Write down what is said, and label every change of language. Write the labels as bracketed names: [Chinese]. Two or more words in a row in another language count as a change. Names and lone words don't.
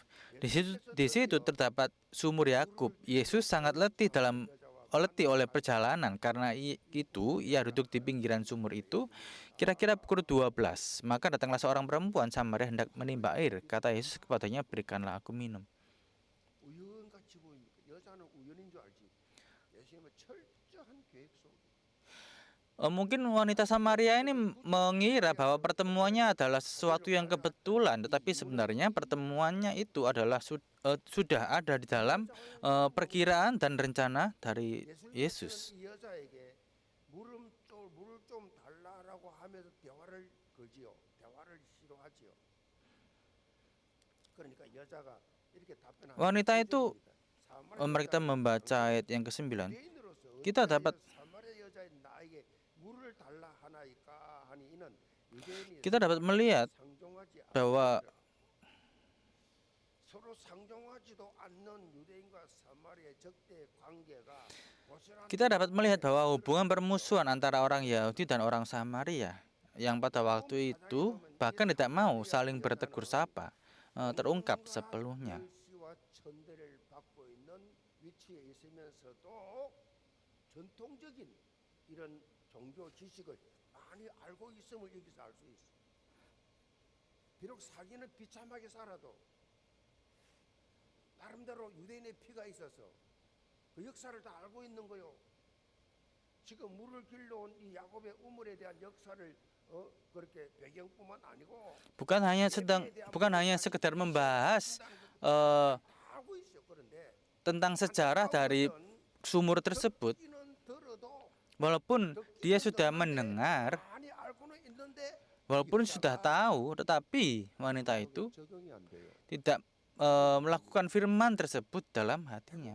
[Indonesian] Di situ terdapat sumur Yakub. Yesus sangat letih oleh perjalanan. Karena itu ia duduk di pinggiran sumur itu kira-kira pukul 12. Maka datanglah seorang perempuan Samaria hendak menimba air. Kata Yesus kepadanya, "Berikanlah aku minum." [Korean] 우연같이 보입니까? 여자는 우연인 줄 알지. 예수님은 철저한 계획 속에. [Indonesian] Mungkin wanita Samaria ini mengira bahwa pertemuannya adalah sesuatu yang kebetulan, tetapi sebenarnya pertemuannya itu adalah sudah ada di dalam perkiraan dan rencana dari Yesus. [Korean] 이 여자에게 물을 좀 달라라고 하면서 대화를 거지요. 대화를 시도하지요. 그러니까 여자가 이렇게 답변하는. [Indonesian] Wanita itu, mereka membaca ayat yang ke-9. Kita dapat melihat bahwa hubungan permusuhan antara orang Yahudi dan orang Samaria yang pada waktu itu bahkan tidak mau saling bertegur sapa terungkap sepenuhnya. [Korean] 비록 살기는 비참하게 살아도 나름대로 유대인의 피가 있어서 그 역사를 다 알고 있는 거요. 지금 물을 길러온 이 야곱의 우물에 대한 역사를 그렇게 배경뿐만 아니고 [Indonesian] bukan hanya sekedar membahas tentang sejarah dari sumur tersebut, walaupun dia sudah mendengar, walaupun sudah tahu, tetapi wanita itu tidak melakukan firman tersebut dalam hatinya.